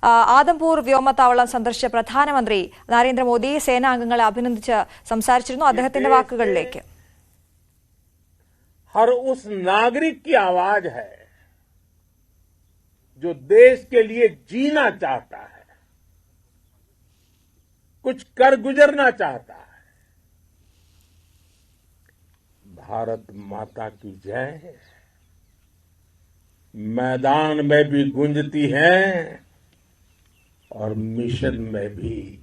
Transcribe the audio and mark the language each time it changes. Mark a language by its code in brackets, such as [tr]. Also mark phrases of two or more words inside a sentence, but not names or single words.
[ml] ആദംപൂർ വ്യോമത്താവളം സന്ദർശിച്ച പ്രധാനമന്ത്രി നരേന്ദ്രമോദി സേനാംഗങ്ങളെ അഭിനന്ദിച്ച് സംസാരിച്ചിരുന്നു. അദ്ദേഹത്തിന്റെ വാക്കുകളിലേക്ക്. [hi] हर उस नागरिक की आवाज है जो देश के लिए जीना चाहता है, कुछ कर गुजरना चाहता है। भारत माता की जय मैदान में भी गूंजती है और मिशन में भी।